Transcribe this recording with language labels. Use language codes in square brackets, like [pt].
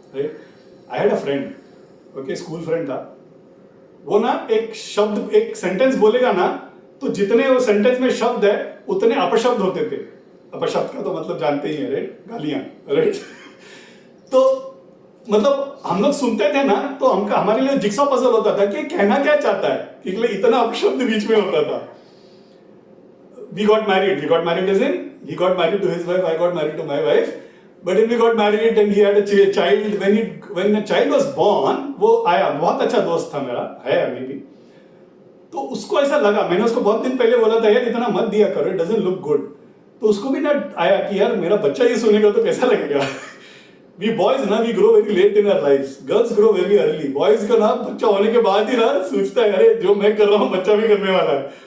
[en] I had a friend, [hi] okay, school friend था, वो ना एक शब्द एक सेंटेंस बोलेगा ना तो जितने वो सेंटेंस में शब्द है उतने अपशब्द होते थे। अपशब्द का तो मतलब जानते ही है, राइट, गालियां, राइट। तो मतलब हम लोग सुनते थे ना तो हमका हमारे लिए जिक्सॉ पजल होता था कि कहना क्या चाहता है, कि इतना अपशब्द बीच में होता था। [en] we got married as in he got married to his wife, I got married to my wife, but when we got married and he had a child, when the child was born, [hi] वो आया, बहुत अच्छा दोस्त था मेरा, है अभी भी। तो उसको ऐसा लगा, मैंने उसको बहुत दिन पहले बोला था यार इतना मत दिया करो, [en] It doesn't look good. [hi] तो उसको भी ना आया कि यार मेरा बच्चा ये सुनेगा तो कैसा लगेगा। [en] We boys ना we grow very late in our lifes, girls grow very early. [hi] Boys का ना बच्चा होने के बाद ही ना सोचता है अरे जो मैं कर रहा हूँ बच्चा भी करने वाला है।